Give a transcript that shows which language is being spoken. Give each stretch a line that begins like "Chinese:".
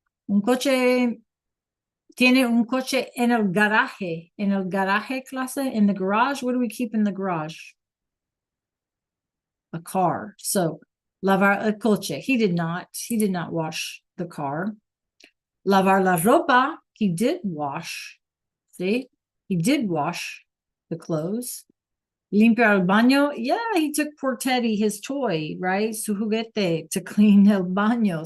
Spanish: Un coche tiene un coche en el garaje. En el garaje, clase?
English: In the garage? What do we keep in the garage? A car. So,
Spanish: lavar el coche.
English: He did not wash the car.
Spanish: Lavar la ropa.
English: He did wash. See? He did wash the clothes.
Spanish: Limpiar el baño.
English: Yeah, he took poor Teddy his toy, right?
Spanish: Su juguete
English: to clean
Spanish: el baño.